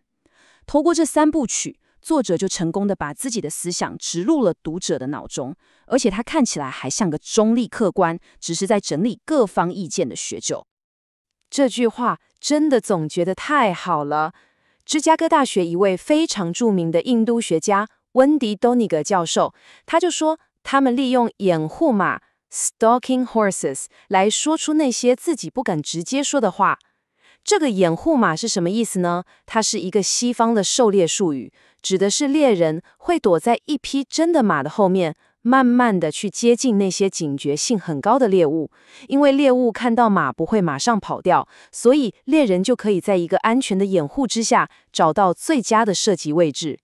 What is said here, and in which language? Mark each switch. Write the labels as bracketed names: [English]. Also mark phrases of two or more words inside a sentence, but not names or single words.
[Chinese] 透過這3部曲，作者就成功地把自己的思想植入了讀者的腦中，而且他看起來還像個中立客觀，只是在整理各方意見的學究。這句話真的總結得太好了。芝加哥大學一位非常著名的印度學家溫迪·多尼格教授，他就說，他們利用掩護馬 [English] （stalking horses） [Chinese] 來說出那些自己不敢直接說的話。這個掩護馬是什麼意思呢？它是一個西方的狩獵術語，指的是獵人會躲在一匹真的馬的後面，慢慢的去接近那些警覺性很高的獵物。因為獵物看到馬不會馬上跑掉，所以獵人就可以在一個安全的掩護之下，找到最佳的射擊位置。